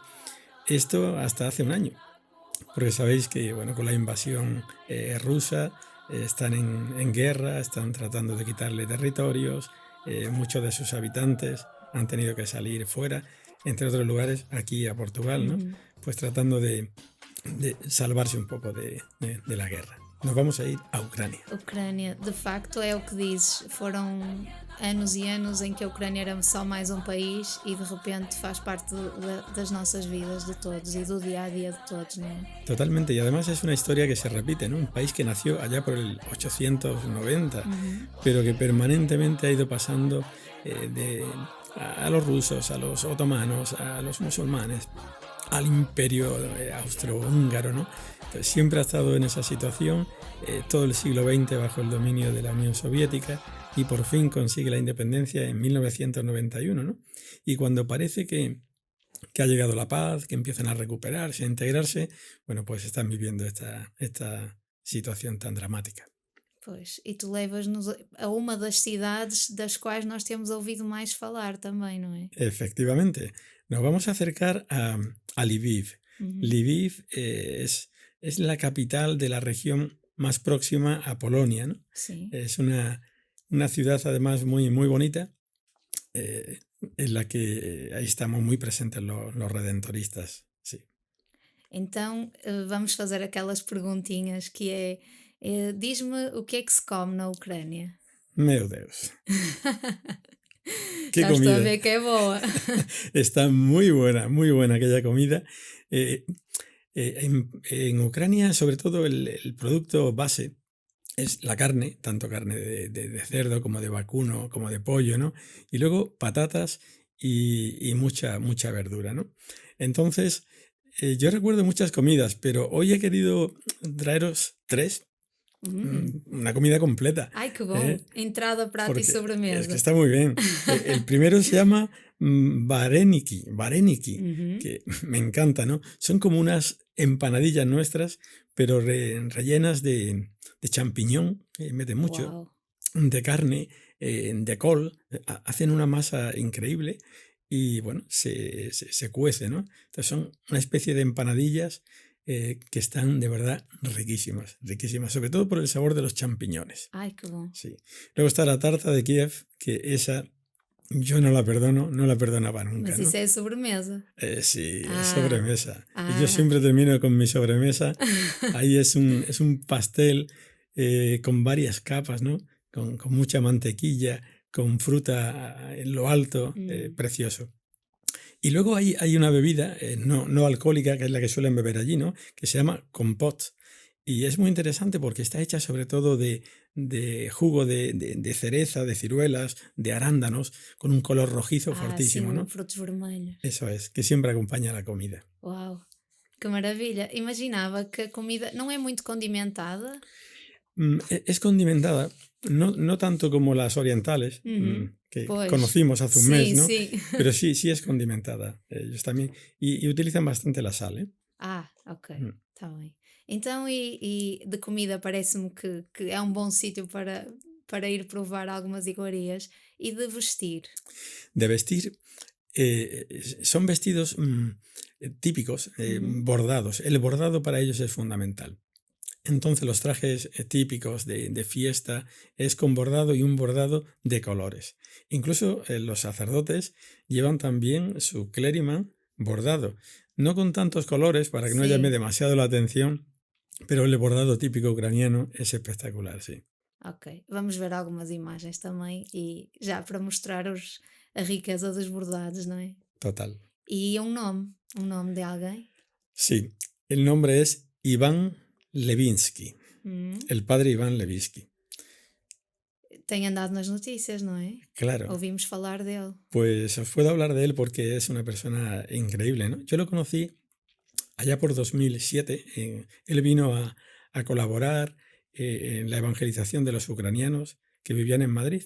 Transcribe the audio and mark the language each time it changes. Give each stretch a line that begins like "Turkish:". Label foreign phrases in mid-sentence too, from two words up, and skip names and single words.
Spanish: Esto hasta hace un año, porque sabéis que bueno, con la invasión rusa están en guerra, están tratando de quitarle territorios, muchos de sus habitantes han tenido que salir fuera, entre otros lugares, aquí a Portugal, ¿no? Uhum. Pues tratando de salvarse un poco de la guerra. Nos vamos a ir a Ucrania.
Portuguese: Ucrânia, de facto, é o que dizes. Foram anos e anos em que a Ucrânia era só mais um país e de repente faz parte das nossas vidas de todos e do dia a dia de todos, não é?
Spanish: Totalmente, y además es una historia que se repite, ¿no? Un país que nació allá por el 890, Uhum. pero que permanentemente ha ido pasando a los rusos, a los otomanos, a los musulmanes, al imperio austrohúngaro, ¿no? Entonces, siempre ha estado en esa situación, todo el siglo XX bajo el dominio de la Unión Soviética y por fin consigue la independencia en 1991, ¿no? Y cuando parece que ha llegado la paz, que empiezan a recuperarse, a integrarse, bueno, pues están viviendo esta situación tan dramática.
Portuguese: Pois, e tu levas-nos a uma das cidades das quais nós temos ouvido mais falar também, não é?
Spanish: Efectivamente, nos vamos a acercar a Lviv. Uhum. Lviv es la capital de la región más próxima a Polonia, ¿no?
Portuguese: Sim.
Spanish: Es una ciudad además muy, muy bonita, eh, en la que ahí estamos muy presentes los redentoristas. Sí.
Portuguese: Então, vamos fazer aquelas perguntinhas que diz-me o que é que se come na Ucrânia? Meu Deus, qué Já estou a
Spanish: comida.
Portuguese: ver que é boa.
Spanish: Está muy buena aquella comida. Eh, en Ucrania, sobre todo, el producto base es la carne, tanto carne de cerdo como de vacuno, como de pollo, ¿no? Y luego patatas y mucha verdura, ¿no? Entonces, yo recuerdo muchas comidas, pero hoy he querido traeros tres, Hum. una comida completa.
Portuguese: Ai, que bom! ¿Eh? Entrada, prato e
Spanish: Porque es que
Portuguese: sobremesa.
Spanish: está muy bien. El primero se llama vareniki, Uhum. que me encanta, ¿no? Son como unas empanadillas nuestras, pero rellenas de champiñón, meten mucho, Uau! de carne, de col, hacen una masa increíble y bueno, se cuece, ¿no? Entonces son una especie de empanadillas que están de verdad riquísimas, riquísimas, sobre todo por el sabor de los champiñones.
Portuguese: Ai, que bom!
Spanish: Sí. Luego está la tarta de Kiev, que esa yo no la perdono, no la perdonaba nunca,
Portuguese: Mas
Spanish: ¿no?
Portuguese: isso é sobremesa.
Spanish: Sí, es Ah, sobremesa. Y yo ah. siempre termino con mi sobremesa. Ahí es un pastel con varias capas, ¿no? Con mucha mantequilla, con fruta en lo alto, Hum. precioso. Y luego hay una bebida no alcohólica, que es la que suelen beber allí, ¿no? Que se llama compot. Y es muy interesante porque está hecha sobre todo de jugo de cereza, de ciruelas, de arándanos, con un color rojizo
Portuguese: Ah, sim,
Spanish: fortísimo, ¿no?
Portuguese: frutos vermelhos.
Spanish: Eso es, que siempre acompaña la comida.
Portuguese: Uau! Que maravilha! Imaginava que a comida não é muito condimentada.
Spanish: Es condimentada, no tanto como las orientales, Uhum. que
Portuguese: Pois.
Spanish: conocimos hace un mes,
Portuguese: Sim,
Spanish: ¿no?
Portuguese: sim.
Spanish: Pero sí es condimentada, ellos también. Y utilizan bastante la sal, ¿eh? Ah, ok. Mm.
Portuguese: Está bem. Então, e de comida parece-me que é um bom sítio para ir provar algumas iguarias. E de vestir?
Spanish: De vestir, son vestidos típicos, bordados. El bordado para ellos es fundamental. Entonces los trajes típicos de fiesta es con bordado y un bordado de colores. Incluso los sacerdotes llevan también su clériman bordado. No con tantos colores para que no llame Sí, demasiado la atención, pero el bordado típico ucraniano es espectacular, sí. ok.
Portuguese: Vamos ver algumas imagens também e já para mostrar a riqueza dos bordados, não é?
Spanish: Total.
Portuguese: E um nome de alguém.
Spanish: Sí, el nombre es Iván Levinsky, Hum, el padre Iván Levinsky.
Portuguese: Tem andado nas notícias, não é?
Spanish: Claro,
Portuguese: Ouvimos falar dele.
Spanish: pues os puedo hablar de él porque es una persona increíble, ¿no? Yo lo conocí allá por 2007. Él vino a colaborar en la evangelización de los ucranianos que vivían en Madrid.